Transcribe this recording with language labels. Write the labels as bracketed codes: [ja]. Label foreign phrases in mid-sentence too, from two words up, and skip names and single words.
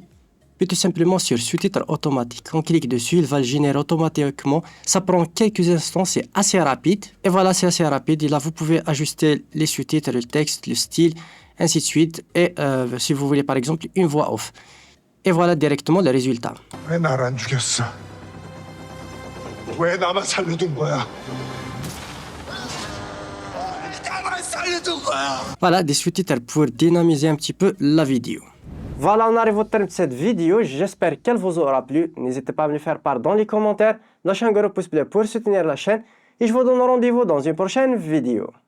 [fr] Puis tout simplement sur sous-titres automatique. On clique dessus, il va le générer automatiquement. Ça prend quelques instants, c'est assez rapide. Et voilà, c'est assez rapide. Et là, vous pouvez ajuster les sous-titres, le texte, le style, ainsi de suite. Et si vous voulez par exemple une voix off. Et voilà directement le résultat. [ko] 왜 날 안 죽였어? 왜 나만 살려둔 거야? 나만 살려둔 거야! [fr] Voilà des sous-titres pour dynamiser un petit peu la vidéo. Voilà, on arrive au terme de cette vidéo. J'espère qu'elle vous aura plu. N'hésitez pas à me le faire part dans les commentaires. Lâchez un gros pouce bleu pour soutenir la chaîne. Et je vous donne rendez-vous dans une prochaine vidéo.